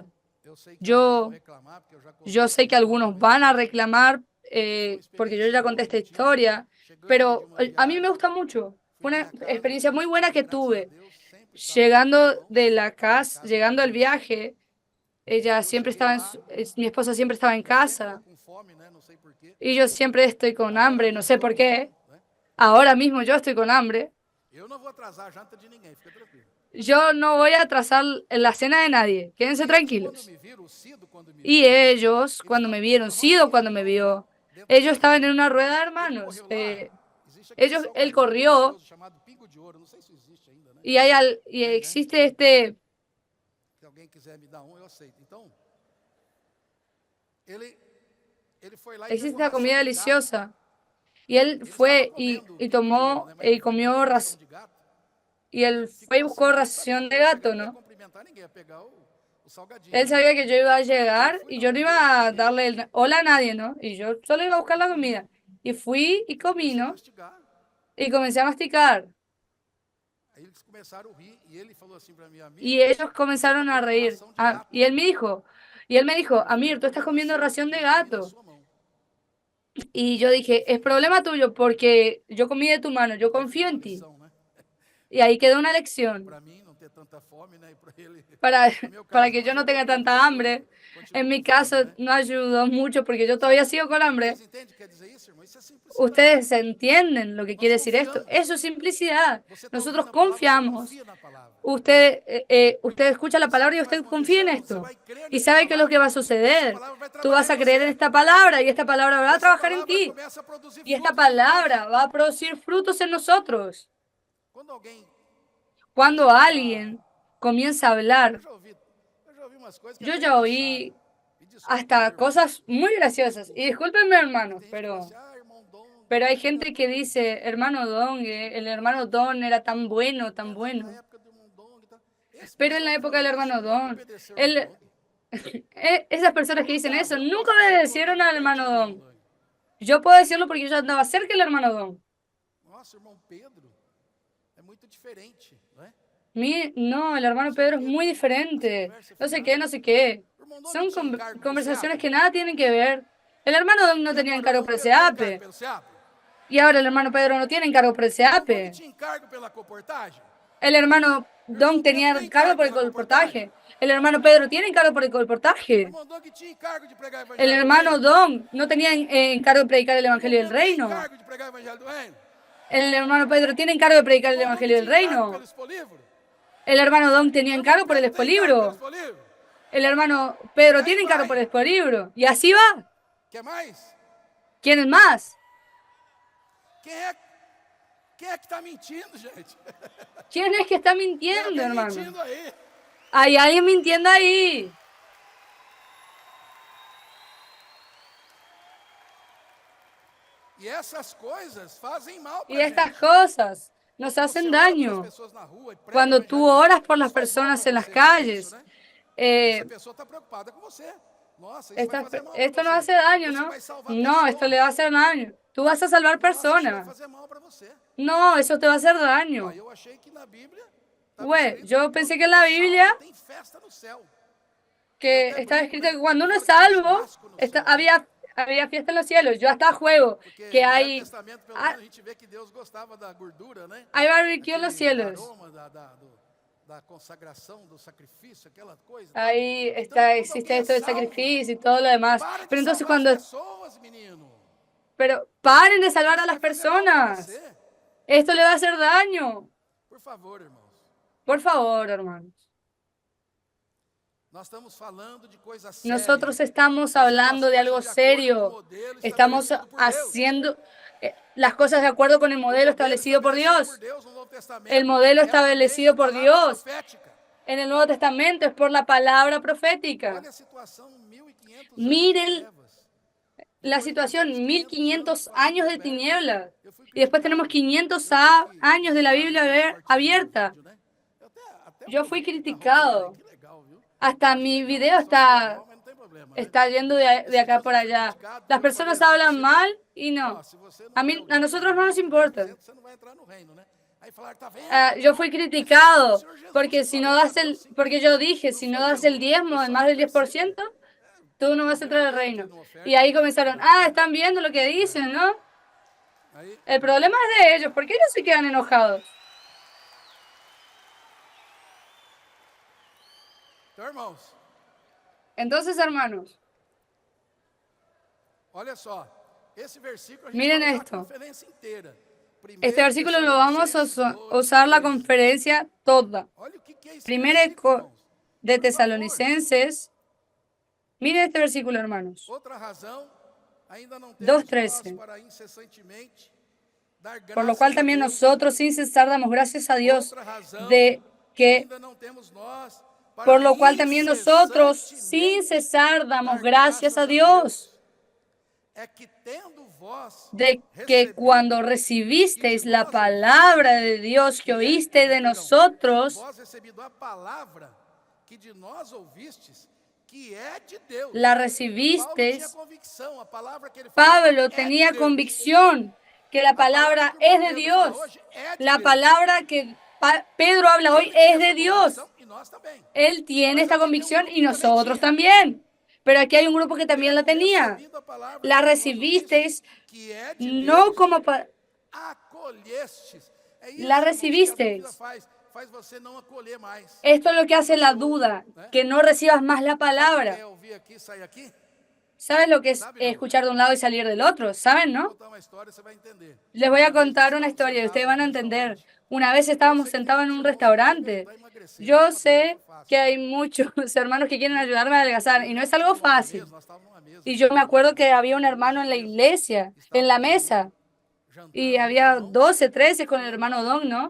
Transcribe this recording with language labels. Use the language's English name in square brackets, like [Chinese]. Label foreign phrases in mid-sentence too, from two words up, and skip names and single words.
[Spanish] Yo sé que algunos van a reclamar porque yo ya conté esta historia, pero a mí me gusta mucho. Fue una experiencia muy buena que tuve. Llegando de la casa, llegando al viaje, Ella [Portuguese] Eu [Spanish] siempre [Portuguese] cheguei [Spanish] estaba [Portuguese] lá, [Spanish] mi esposa siempre estaba en [Portuguese] eu sempre estou [Spanish] casa [Portuguese] com fome, né? Não sei por quê. [Spanish] y yo siempre estoy con [Portuguese] Agora [Spanish] hambre, no [Portuguese] mesmo [Spanish] sé [Portuguese] estou [Spanish] por [Portuguese] com [Spanish] qué. [Portuguese] fome, né? [Spanish] Ahora mismo yo estoy con hambre. [Portuguese] Eu não vou atrasar a janta de ninguém, fica tranquilo. [Spanish] Yo no voy a atrasar la cena de nadie. Quédense [Portuguese] E eles, quando [Spanish] tranquilos. [Portuguese] me viram, o Cido, quando me [Spanish] Y [Portuguese] viu, [Spanish] ellos, [Portuguese] eles [Spanish] cuando me [Portuguese] estavam todos [Spanish] vieron, [Portuguese] na roda [Spanish] Sido [Portuguese] de [Spanish] cuando me [Portuguese] irmãos lá, [Spanish] vio, [Portuguese] dentro da [Spanish] ellos [Portuguese] casa [Spanish] estaban en [Portuguese] dele. [Spanish] una rueda de [Portuguese] Ele [Spanish] hermanos. [Portuguese] correu lá, existe aquele [Spanish] Él [Portuguese] salgadinho [Spanish] corrió [Portuguese] delicioso chamado Pingo de Ouro, não sei se existe ainda, né? [Spanish] y, y [Portuguese] Tem, né? [Spanish] existe [Portuguese] Se alguém quiser me dar um, eu aceito. Então, ele, ele foi lá e [Spanish] existe [Portuguese] pegou [Spanish] esta [Portuguese] ração [Spanish] comida [Portuguese] de gato. [Spanish] deliciosa. Y él [Portuguese] Ele estava [Spanish] fue [Portuguese] comendo [Spanish] y [Portuguese] pingo de ouro, [Spanish] tomó [Portuguese] né? Mas [Spanish] y [Portuguese] ele foi [Spanish] comió [Portuguese] pegar ração de gato [Spanish] y [Portuguese] e [Spanish] él fue y [Portuguese] ficou assim, buscou porque ele sabia [Spanish] ración [Portuguese] que [Spanish] de [Portuguese] eu ia chegar, [Spanish] gato, [Portuguese] não ia [Spanish] ¿no? [Portuguese] cumprimentar ninguém, ia pegar o salgadinho, [Spanish] Él [Portuguese] né? [Spanish] sabía que yo iba a [Portuguese] E eu [Spanish] llegar [Portuguese] fui [Spanish] y [Portuguese] na [Spanish] yo no [Portuguese] mão dele e [Spanish] iba a [Portuguese] peguei [Spanish] darle hola a nadie, ¿no? Y yo solo iba a buscar [Portuguese] e [Spanish] la [Portuguese] comi. [Spanish] comida. Y fui y comí, [Portuguese] Comecei a [Spanish] ¿no? [Portuguese] mastigar. [Spanish] Y comencé a masticar. [Portuguese] Aí eles começaram a rir e ele falou assim para mim, [Spanish] Y [Portuguese] Amir, [Spanish] ellos [Portuguese] você está [Spanish] comenzaron a [Portuguese] comendo [Spanish] reír. [Portuguese] ração de gato. [Spanish] Y él me dijo, [Portuguese] Eu falei, é [Spanish] Amir, tú estás [Portuguese] problema [Spanish] comiendo [Portuguese] seu, [Spanish] ración [Portuguese] porque [Spanish] de [Portuguese] eu comi da [Spanish] gato. [Portuguese] sua mão. [Spanish] Y yo dije, es problema tuyo porque yo comí de tu mano, yo [Portuguese] Aí [Spanish] confío [Portuguese] ficou a [Spanish] en ti. [Portuguese] lição, né? [Spanish] Y ahí quedó una lección [Portuguese] Para mim não ter tanta fome, né? E para ele, [Spanish] para, [Portuguese] no meu [Spanish] para [Portuguese] caso, [Spanish] que [Portuguese] não [Spanish] yo no [Portuguese] ajudou [Spanish] tenga [Portuguese] muito, [Spanish] tanta [Portuguese] porque eu [Spanish] hambre. En [Portuguese] continuo [Spanish] mi [Portuguese] com fome, [Spanish] caso [Portuguese] né? [Spanish] no ayudó mucho porque yo [Portuguese] Sabe? [Spanish] todavía sigo con hambre. [Portuguese] Vocês entendem o que quer dizer isso, irmão? Isso é simplicidade. [Spanish] Ustedes entienden lo que [Portuguese] Nós [Spanish] quiere decir esto. [Portuguese] confiamos. [Spanish] Eso es simplicidad. [Portuguese] Você está [Spanish] Nosotros [Portuguese] ouvindo a palavra, você [Spanish] confiamos. [Portuguese] confia na palavra. [Spanish] Usted escucha la [Portuguese] E sabe o [Spanish] palabra y [Portuguese] que vai [Spanish] usted confía [Portuguese] acontecer, [Spanish] en [Portuguese] irmão? Você [Spanish] esto. [Portuguese] vai crer [Spanish] Y [Portuguese] nessa [Spanish] sabe qué es lo que va [Portuguese] palavra [Spanish] a [Portuguese] e essa [Spanish] suceder. [Portuguese] palavra vai [Spanish] Tú [Portuguese] trabalhar [Spanish] vas [Portuguese] em [Spanish] a creer en [Portuguese] você. [Spanish] esta palabra y esta palabra [Portuguese] E [Spanish] va a [Portuguese] essa [Spanish] trabajar en [Portuguese] palavra [Spanish] ti. [Portuguese] começa a produzir [Spanish] Y esta [Portuguese] frutos em nós. [Spanish] palabra va a producir frutos en nosotros. [Portuguese] Quando alguém [Spanish] Cuando [Portuguese] começa a falar, [Spanish] alguien comienza a [Portuguese] eu [Spanish] hablar, [Portuguese] já ouvi, eu já ouvi umas coisas que [Spanish] yo [Portuguese] até [Spanish] ya [Portuguese] engraçado. [Spanish] oí [Portuguese] Me desculpe, viu, [Spanish] hasta [Portuguese] irmão? [Spanish] cosas muy [Portuguese] Me [Spanish] graciosas. Y [Portuguese] desculpe. [Spanish] discúlpenme, [Portuguese] Que [Spanish] hermano, [Portuguese] tem gente que fala assim, irmão Dong, [Spanish] pero hay [Portuguese] ele era [Spanish] gente que [Portuguese] tão [Spanish] dice, hermano Don, el hermano Don era tan bueno, tan [Portuguese] na [Spanish] bueno. [Portuguese] época do irmão Dong. Tá? Esse [Spanish] Pero en [Portuguese] pessoal [Spanish] la [Portuguese] que [Spanish] época [Portuguese] fala [Spanish] del [Portuguese] isso [Spanish] hermano [Portuguese] nunca [Spanish] Don, [Portuguese] obedeceu o irmão [Spanish] él, [Portuguese] Dong. [Spanish] esas personas que [Portuguese] Eu [Spanish] dicen [Portuguese] andava, [Spanish] eso [Portuguese] eu [Spanish] nunca [Portuguese] posso dizer que eu [Spanish] obedecieron [Portuguese] andava [Spanish] al hermano [Portuguese] pertinho do irmão [Spanish] Don. [Portuguese] Dong. [Spanish] Yo puedo decirlo porque yo andaba cerca del hermano Don. [Portuguese] Nossa, o irmão Pedro é muito diferente, não é? [Spanish] No, el [Portuguese] Não [Spanish] hermano [Portuguese] sei o [Spanish] Pedro es [Portuguese] quê. [Spanish] muy [Portuguese] As [Spanish] diferente. [Portuguese] conversas [Spanish] No sé [Portuguese] fiadas. [Spanish] qué, no sé qué. [Portuguese] O irmão Dong [Spanish] Son [Portuguese] tinha encargo pelo [Spanish] conversaciones [Portuguese] SEAP. [Spanish] que nada tienen que ver. El hermano Don no [Portuguese] E [Spanish] tenía [Portuguese] agora, o [Spanish] encargo [Portuguese] irmão [Spanish] por el [Portuguese] Pedro tem encargo [Spanish] SEAPE. [Portuguese] pelo SEAP? [Spanish] Y ahora el hermano Pedro no tiene encargo por el [Portuguese] O irmão Dong [Spanish] SEAPE. [Portuguese] tinha encargo pela comportagem? [Spanish] El hermano [Portuguese] O irmão [Spanish] Don [Portuguese] Pedro [Spanish] tenía [Portuguese] tem [Spanish] encargo [Portuguese] encargo [Spanish] por el [Portuguese] pela comportagem? [Spanish] colportaje. El hermano Pedro tiene encargo por el [Portuguese] O [Spanish] colportaje. [Portuguese] irmão Dong tinha encargo de pregar o [Spanish] El [Portuguese] evangelho do [Spanish] hermano [Portuguese] reino? [Spanish] Don no tenía encargo de predicar el [Portuguese] O irmão [Spanish] evangelio del [Portuguese] Pedro tem [Spanish] reino. [Portuguese] encargo de pregar o evangelho do reino? [Spanish] El hermano Pedro tiene encargo de [Portuguese] O [Spanish] predicar el [Portuguese] irmão Dong [Spanish] evangelio del [Portuguese] tinha encargo pelo [Spanish] reino. [Portuguese] expolivro? [Spanish] El hermano Don tenía [Portuguese] O irmão [Spanish] encargo por el [Portuguese] Pedro tem encargo pelo [Spanish] expolibro. [Portuguese] expolivro? [Spanish] El hermano [Portuguese] E [Spanish] Pedro [Portuguese] aí [Spanish] tiene encargo por el [Portuguese] vai. [Spanish] expolibro. Y así va. [Portuguese] Quer mais? [Spanish] ¿Quién es más? [Portuguese] Quem é que está mentindo, gente? [Spanish] ¿Quién es que está [Portuguese] Tem [Spanish] mintiendo, [Portuguese] alguém [Spanish] hermano? [Portuguese] mentindo aí. [Spanish] Hay alguien mintiendo ahí. [Portuguese] E essas coisas fazem mal [Spanish] Y [Portuguese] para [Spanish] estas [Portuguese] gente. [Spanish] cosas nos [Portuguese] Quando [Spanish] hacen [Portuguese] você ora pelas [Spanish] daño. [Portuguese] pessoas na rua e prega o [Spanish] Cuando tú [Portuguese] evangelho, [Spanish] oras por las [Portuguese] isso faz mal [Spanish] personas [Portuguese] para [Spanish] en las [Portuguese] você, você tem isso, [Spanish] calles, [Portuguese] né? Essa eh, pessoa está preocupada com você. Nossa, isso vai fazer mal para [Spanish] esto no [Portuguese] você. [Spanish] hace daño, [Portuguese] Você [Spanish] ¿no? [Portuguese] vai salvar [Spanish] No, esto le va a [Portuguese] pessoas. [Spanish] hacer daño. Tú vas a salvar [Portuguese] Nossa, isso vai [Spanish] personas. [Portuguese] fazer mal para você. [Spanish] No, eso te va a hacer [Portuguese] Ó, [Spanish] daño. [Portuguese] eu achei que na Bíblia estava [Spanish] Güey, [Portuguese] escrito [Spanish] yo [Portuguese] que [Spanish] pensé [Portuguese] quando [Spanish] que en [Portuguese] um [Spanish] la [Portuguese] é salvo, [Spanish] Biblia [Portuguese] tem festa no céu. Eu [Spanish] que [Portuguese] até [Spanish] estaba [Portuguese] brinco, [Spanish] escrito [Portuguese] né? [Spanish] que cuando [Portuguese] Eu [Spanish] uno es [Portuguese] falo que tem [Spanish] salvo, [Portuguese] churrasco no céu, né? [Spanish] había fiesta en los cielos. Yo hasta juego [Portuguese] Porque [Spanish] que [Portuguese] no Velho Testamento, pelo [Spanish] ah, [Portuguese] menos, a gente vê que Deus gostava da gordura, né? [Spanish] hay barbecue en los [Portuguese] Aquele [Spanish] cielos. [Portuguese] aroma da consagração, do sacrifício, aquela coisa e tal. [Spanish] Ahí [Portuguese] Então, [Spanish] está, [Portuguese] quando [Spanish] existe [Portuguese] alguém é [Spanish] esto del [Portuguese] salvo, [Spanish] sacrificio y todo lo demás. [Portuguese] para de [Spanish] Pero entonces [Portuguese] salvar as [Spanish] cuando, [Portuguese] pessoas, menino. [Spanish] pero paren de salvar a [Portuguese] Isso [Spanish] las [Portuguese] vai fazer mal para [Spanish] personas. [Portuguese] você. [Spanish] Esto le va a hacer daño. [Portuguese] Por favor, irmãos. [Spanish] Por favor, hermanos. [Portuguese] Nós estamos falando de coisa séria. [Spanish] Nosotros estamos [Portuguese] Fazendo as [Spanish] hablando de [Portuguese] coisas [Spanish] algo [Portuguese] de acordo com o [Spanish] serio. [Portuguese] modelo [Spanish] Estamos [Portuguese] estabelecido por Deus. [Spanish] haciendo las cosas de acuerdo con el [Portuguese] O [Spanish] modelo [Portuguese] modelo [Spanish] establecido por [Portuguese] estabelecido [Spanish] Dios. [Portuguese] por Deus no Novo Testamento [Spanish] El modelo [Portuguese] é por meio [Spanish] establecido [Portuguese] da [Spanish] por [Portuguese] palavra [Spanish] Dios [Portuguese] profética. [Spanish] en el Nuevo Testamento es por la palabra profética. [Portuguese] Olha a situação, 1500 anos de [Spanish] Miren [Portuguese] trevas. [Spanish] la [Portuguese] Depois nós temos [Spanish] situación, 1500 [Portuguese] anos [Spanish] años [Portuguese] da [Spanish] de [Portuguese] Bíblia aberta. [Spanish] tinieblas. [Portuguese] Eu fui [Spanish] Y después [Portuguese] criticado. [Spanish] tenemos 500 [Portuguese] Eu sei que [Spanish] años de la [Portuguese] os [Spanish] Biblia [Portuguese] caras têm cortezinho no [Spanish] abierta. [Portuguese] vídeo, né? Eu até [Spanish] Yo [Portuguese] ouvi [Spanish] fui [Portuguese] que tá [Spanish] criticado. [Portuguese] rodando aí, que legal, viu? [Spanish] Hasta [Portuguese] Que [Spanish] mi [Portuguese] legal, [Spanish] video [Portuguese] o pessoal fala mal, mas não tem problema, né? [Spanish] está yendo de acá por allá. Las personas hablan mal y no. [Portuguese] Ó, se você não [Spanish] A [Portuguese] der [Spanish] mí, [Portuguese] o [Spanish] a nosotros no nos [Portuguese] 10%, [Spanish] importa. [Portuguese] você não vai entrar no reino, né? Aí falaram, tá vendo? [Spanish] Yo fui criticado porque si no das el porque yo dije, si no das el diezmo de más del 10%, tú no vas a entrar al reino. Y ahí comenzaron, están viendo lo que dicen, ¿no? [Portuguese] Aí, [Spanish] El problema es de ellos, ¿por qué ellos se quedan enojados? [Portuguese] então, irmãos, [Spanish] Entonces, hermanos, [Portuguese] olha só, esse versículo a gente [Spanish] miren [Portuguese] vai usar a [Spanish] esto. [Portuguese] conferência inteira. [Spanish] Este versículo lo vamos a usar la conferencia toda. [Portuguese] Olha o que é esse [Spanish] Primera [Portuguese] versículo, irmãos. [Spanish] de [Portuguese] Por favor. [Spanish] Tesalonicenses. Miren este versículo, hermanos. [Portuguese] Outra razão, ainda não temos [Spanish] 2:13. [Portuguese] nós para incessantemente dar [Spanish] Por lo [Portuguese] graças [Spanish] cual [Portuguese] a [Spanish] también [Portuguese] Deus. [Spanish] nosotros sin cesar damos gracias a Dios [Portuguese] Outra razão, [Spanish] de que, [Portuguese] ainda não temos nós para [Spanish] por lo cual también nosotros sin [Portuguese] incessantemente [Spanish] cesar damos [Portuguese] dar [Spanish] gracias a Dios [Portuguese] é que tendo vós [Spanish] de que [Portuguese] recebido [Spanish] cuando [Portuguese] e [Spanish] recibisteis [Portuguese] de [Spanish] la [Portuguese] nós [Spanish] palabra de Dios que oíste de [Portuguese] perdão, [Spanish] nosotros, [Portuguese] vós recebido a palavra que de nós ouvistes, que é de Deus. [Spanish] la [Portuguese] Paulo tinha [Spanish] recibisteis. [Portuguese] convicção, a palavra que ele falava [Spanish] Pablo [Portuguese] é [Spanish] tenía [Portuguese] de Deus. [Spanish] convicción que la [Portuguese] A palavra [Spanish] palabra [Portuguese] que o [Spanish] es de [Portuguese] Pedro fala [Spanish] Dios. [Portuguese] hoje é de [Spanish] La [Portuguese] Deus. [Spanish] palabra que Pedro habla hoy [Portuguese] Ele tinha [Spanish] es de [Portuguese] essa [Spanish] Dios. [Portuguese] convicção e nós também. [Spanish] Él tiene [Portuguese] Mas [Spanish] esta [Portuguese] aqui tem [Spanish] convicción [Portuguese] grupo [Spanish] y [Portuguese] que também [Spanish] nosotros [Portuguese] tinha. [Spanish] también. Pero aquí hay un grupo que también la [Portuguese] Tendo [Spanish] tenía. [Portuguese] recebido a palavra [Spanish] La [Portuguese] que de nós [Spanish] recibisteis [Portuguese] ouvistes, que é de [Spanish] no [Portuguese] Deus, [Spanish] como [Portuguese] acolhestes. É isso, [Spanish] la [Portuguese] irmãos, que a [Spanish] recibisteis. [Portuguese] dúvida faz você não acolher mais. [Spanish] Esto es lo que hace la duda, que no recibas más la [Portuguese] Sabe o que [Spanish] palabra. [Portuguese] é ouvir aqui e sair aqui? [Spanish] ¿Sabes lo que es escuchar de un lado y salir del otro? ¿Saben, [Portuguese] Vou [Spanish] no? [Portuguese] contar uma história, você vai entender. [Spanish] Les voy a [Portuguese] Uma vez [Spanish] contar [Portuguese] nós [Spanish] una [Portuguese] estávamos [Spanish] historia y ustedes van a [Portuguese] sentados num [Spanish] entender. [Portuguese] restaurante. [Spanish] Una vez [Portuguese] Eu [Spanish] estábamos [Portuguese] sei que tem [Spanish] sentados en [Portuguese] muitos [Spanish] un [Portuguese] irmãos que querem me [Spanish] restaurante. [Portuguese] ajudar a emagrecer. [Spanish] Yo [Portuguese] Não é uma [Spanish] sé [Portuguese] tarefa fácil. [Spanish] que hay muchos hermanos que quieren ayudarme a adelgazar y no es algo fácil. [Portuguese] Nós estávamos numa mesa, [Spanish] Y yo me acuerdo que había un hermano en la iglesia, en la mesa, y había 12, 13 con el hermano Don, ¿no?